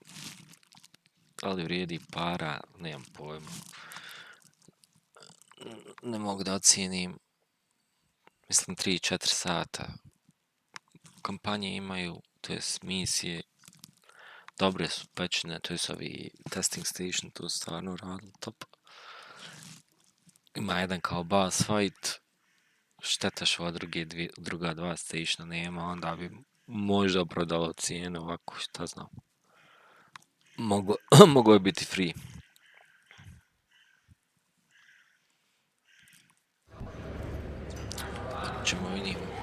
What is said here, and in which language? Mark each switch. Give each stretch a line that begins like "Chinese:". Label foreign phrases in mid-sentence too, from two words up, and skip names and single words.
Bosnian: Ali vrijedi para, nemam pojma. Ne mogu da ocijenim. Mislim 3-4 sata. Kampanje imaju, to jest misije. Dobre su pečene, to jest ovi
English: testing station,
Bosnian: to stvarno radili top. Ima jedan kao boss fight. Šteta što ova druga dva stationa nema, onda bi možda prodalo cijenu ovako, šta znam. Moglo je biti free. Ćemo vidimo.